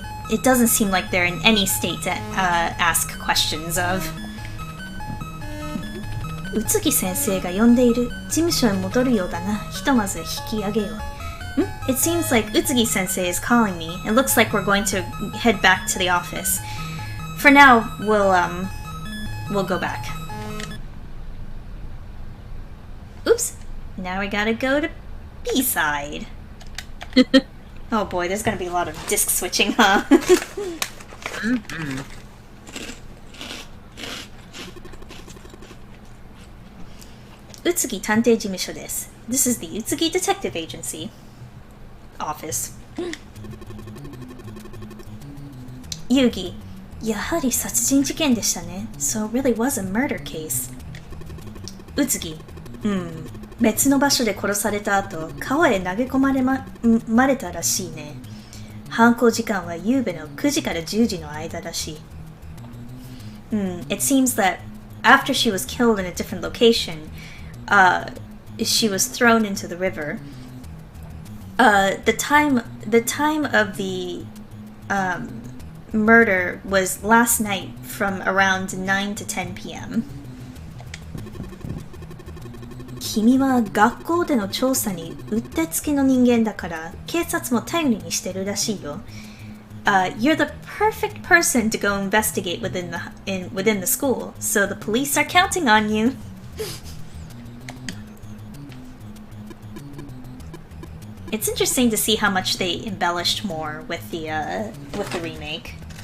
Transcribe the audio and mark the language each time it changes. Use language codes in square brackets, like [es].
[en] It doesn't seem like they're in any state to ask questions of. [ja] 宇津木先生が呼んでいる。事務所へ戻るようだな。ひとまず引き上げよう。 [en] It seems like Utsugi sensei is calling me. It looks like we're going to head back to the office. for now, we'll go back. Oops. Now we gotta go to B-side. Oh boy, there's gonna be a lot of disc switching, huh? [ja] Utsugi Tantei Jimusho desu. [en] This is the Utsugi Detective Agency office. [ja] Yugi, やはり殺人事件でしたね. [en] So it really was a murder case. [ja] Utsugi, 別の場所で殺された後、川へ投げ込まれたらしいね。犯行時間は夕べの9時から10時の間らしい。 [en] It seems that after she was killed in a different location, she was thrown into the river. The time of the murder was last night from around 9 to 10 p.m. [ja] 君は学校での調査にうってつけの人間だから警察も頼りにしてるらしいよ。 [en] You're the perfect person to go investigate within the school, so the police are counting on you. It's interesting to see how much they embellished more with the remake.